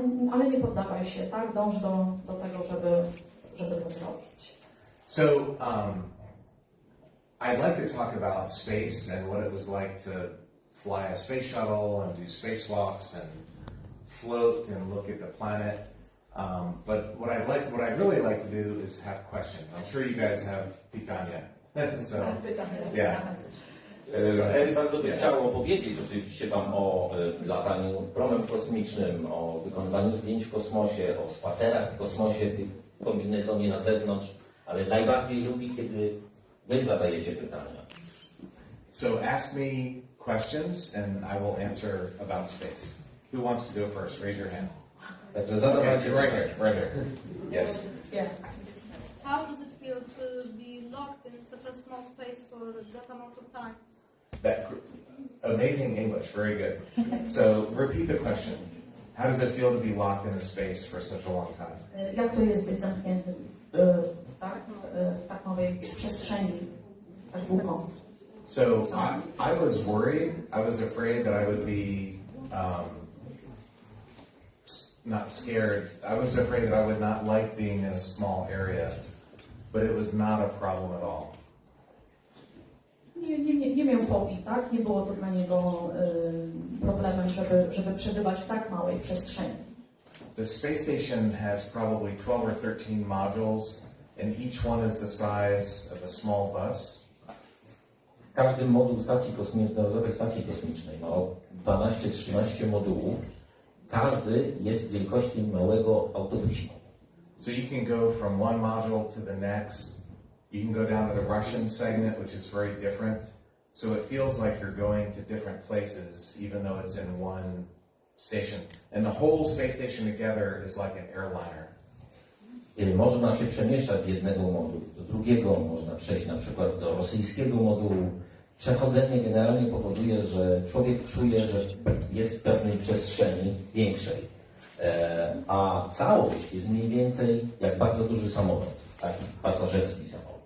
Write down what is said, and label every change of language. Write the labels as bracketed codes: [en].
[pl] Ale nie poddawaj się, tak? Dąż do tego, żeby to zrobić. [en] So I'd like to talk about space and what it was like to fly a space shuttle and do spacewalks and float and look at the planet. But what I'd really like to do is have questions. I'm sure you guys have pytania. So, yeah. [pl] Ery bardzo by chciał opowiedzieć oczywiście Wam o lataniu promem kosmicznym, o wykonywaniu zdjęć w kosmosie, o spacerach w kosmosie, w kombinezonie na zewnątrz, ale najbardziej lubi, kiedy Wy zadajecie pytania. [en] So ask me questions and I will answer about space. Who wants to go first? Raise your hand. [pl] Także zadawajcie [en] Okay, right here. Yes. Yeah. How does it feel to be locked in such a small space for that amount of time? Amazing English, very good. So repeat the question. How does it feel to be locked in a space for such a long time? [pl] Jak to jest być zamkniętym w tak małej przestrzeni, tak długo? [en] So I was worried. I was afraid that I would be not scared. I was afraid that I would not like being in a small area, but it was not a problem at all. [pl] Nie miał fobii, tak? Nie było to dla niego problemem, żeby przebywać w tak małej przestrzeni. [en] The space station has probably 12 or 13 modules, and each one is the size of a small bus. [pl] Każdy moduł stacji kosmicznej, stacji kosmicznej ma 12-13 modułów. Każdy jest wielkości małego autobusiku. [en] So you can go from one module to the next. You can go down to the Russian segment, which is very different. So it feels like you're going to different places, even though it's in one station. And the whole space station together is like an airliner. [pl] Można się przemieszczać z jednego modułu do drugiego, można przejść na przykład do rosyjskiego modułu. Przechodzenie generalnie powoduje, że człowiek czuje, że jest w pewnej przestrzeni większej. A całość jest mniej więcej jak bardzo duży samolot, taki pasażerski samolot.